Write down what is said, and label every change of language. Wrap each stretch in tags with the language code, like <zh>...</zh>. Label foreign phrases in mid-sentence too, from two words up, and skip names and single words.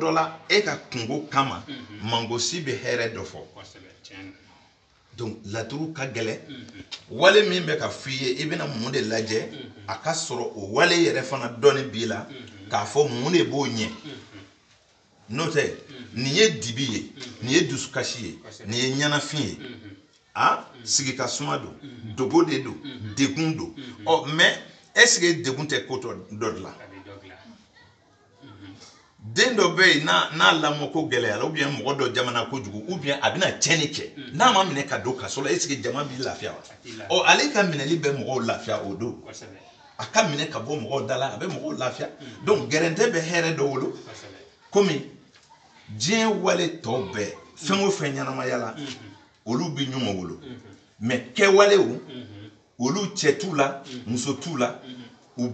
<bm>dɔ la e ka kungo kama mangosi bɛ hɛrɛ dɔ fɔ donc laturu ka gɛlɛ wale min bɛ ka f'i ye i bɛna mun de lajɛ a ka sɔrɔ o wale yɛrɛ fana dɔnni b'i la k'a fɔ mun de b'o ɲɛ n'o tɛ nin ye dibi ye nin ye dusukasi ye nin ye ɲanafin ye sigi ka suma don dogo de don degun don ɔ</bm> <fr>mais est-ce que</fr> <bm>degun tɛ ko dɔ de la den dɔ bɛ yen n'a lamɔ ko gɛlɛyara</bm> <fr>ou bien</fr> <bm>mɔgɔ dɔ jamana kojugu</bm> <fr>ou bien</fr> <bm>a bɛna tiɲɛni kɛ n'a ma minɛ ka don kaso la</bm> <fr>est-ce que</fr> <bm>jama b'i lafiya wa ɔ ale ka minɛli bɛ mɔgɔw lafiya o don a ka minɛ ka bɔ mɔgɔw da la a bɛ mɔgɔw lafiya donc gɛrɛntɛ bɛ hɛrɛ dɔ wolo komi diɲɛ wale tɔw bɛɛ fɛn o fɛn ɲɛnamaya la olu bɛ ɲɔgɔn wolo mais kɛwalew olu cɛ t'u la muso t'u la u</bm>